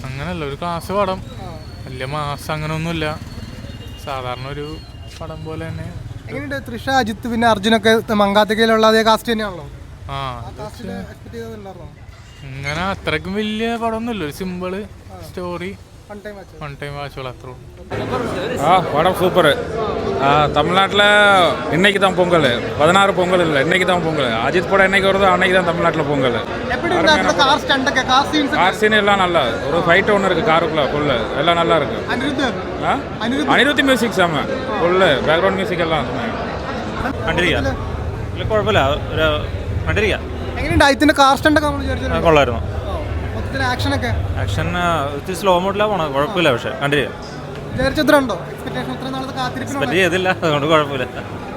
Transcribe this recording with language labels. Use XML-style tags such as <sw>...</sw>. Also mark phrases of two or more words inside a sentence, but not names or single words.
<ml>അങ്ങനല്ല, ഒരു ക്ലാസ് പടം, വലിയ മാസം അങ്ങനെ ഒന്നുമില്ല, സാധാരണ ഒരു പടം പോലെ തന്നെ. എങ്ങനെയുണ്ട് തൃഷ, അജിത്ത് പിന്നെ അർജുനൊക്കെ മങ്കാത്തക്കയിലുള്ള അതേ കാസ്റ്റ് തന്നെയാണല്ലോ? അങ്ങനെ അത്രയ്ക്കും വലിയ പടമൊന്നുമില്ല, ഒരു</ml> <en>simple story, one time watch</en> <ml>അത്ര.</ml> <ta>படம் சூப்பர். தமிழ்நாட்டில் இன்னைக்கு தான் பொங்கல். 16 பொங்கல் இல்லை, இன்னைக்கு தான் பொங்கல். அஜித் படம் என்னைக்கு வருதோ அன்னைக்கு தான் தமிழ்நாட்டில் பொங்கல்.</ta> <en>car scene</en> <ta>எல்லாம் நல்லா, ஒரு ஃபைட் ஒன்று இருக்குது காருக்குள்ள ஃபுல்லு, எல்லாம் நல்லா இருக்கு. அனிருத்தி மியூசிக் செம்ம, ஃபுல்லு</ta> <en>background music</en> <ta>எல்லாம்</ta> <ml>കണ്ടിരിക്കുക. ഇല്ല കുഴപ്പമില്ല, ഒരു കണ്ടിരിക്കുക. കൊള്ളായിരുന്നു. ആക്ഷൻ ഇത്തിരി</ml> <en>slow mode</en> <ml>പോണത്, കുഴപ്പമില്ല. പക്ഷെ കണ്ടിരിക്കുക. എക്സ്പെക്ട് ചെയ്തില്ല, അതുകൊണ്ട് കുഴപ്പമില്ല.</ml>